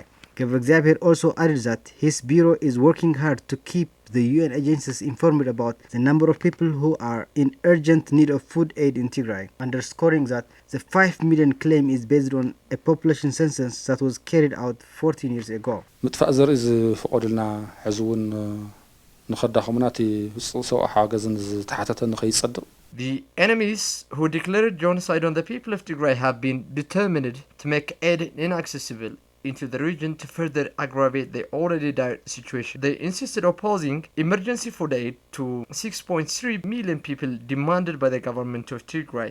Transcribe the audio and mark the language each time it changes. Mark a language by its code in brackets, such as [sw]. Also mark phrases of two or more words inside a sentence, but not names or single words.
[en] Gebreziabher also added that his bureau is working hard to keep the UN agencies informed about the number of people who are in urgent need of food aid in Tigray, underscoring that the 5 million claim is based on a population census that was carried out 14 years ago. [ti] ምጥፋእ ዘርኢ ዝፍቀዱልና ሕዚ እውን ንኸዳኸሙና እቲ ሰብኣዊ ሓገዝን ዝተሓተተ ንኸይጸድቕ [en] The enemies who declared genocide on the people of Tigray have been determined to make aid inaccessible into the region to further aggravate the already dire situation. They insisted opposing emergency food aid to 6.3 million people demanded by the government of Tigray.